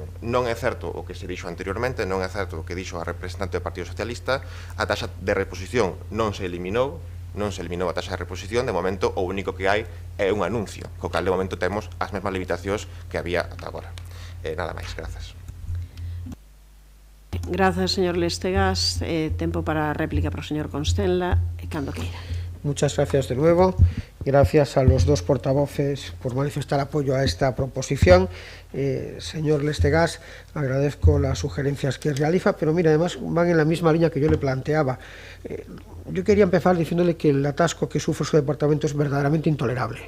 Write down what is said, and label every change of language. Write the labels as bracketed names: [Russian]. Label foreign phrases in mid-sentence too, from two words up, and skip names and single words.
[Galician] Non é certo o que se dixo anteriormente, non é certo o que dixo a representante do Partido Socialista, a taxa de reposición non se eliminou a taxa de reposición. De momento o único que hai é un anuncio, co cal de momento temos as mesmas limitacións que había ata agora. Nada máis, grazas. Grazas, señor Lestegas. Tempo para a réplica para o señor Constenla, cando queira. [Spanish] Muchas gracias de nuevo. Gracias a los dos portavoces por manifestar apoyo a esta proposición. Señor Lestegas, agradezco las sugerencias que realiza, pero mira, además van en la misma línea que yo le planteaba. Yo quería empezar diciéndole que el atasco que sufre su departamento es verdaderamente intolerable.